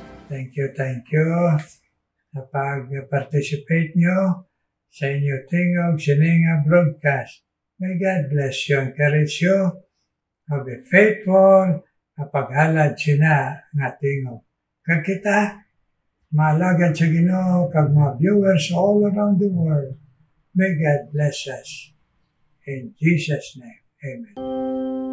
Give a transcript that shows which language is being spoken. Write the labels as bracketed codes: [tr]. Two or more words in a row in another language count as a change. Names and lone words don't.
[en] Thank you [hil] sa pag-participate nyo sa inyo Tingog Sininga broadcast. [en] May God bless you, encourage you, be faithful, [hil] kapaghalad sina nga tingog. Kag kita, malagad sa Ginoo, kag mga viewers [en] all around the world. May God bless us. In Jesus' name, amen.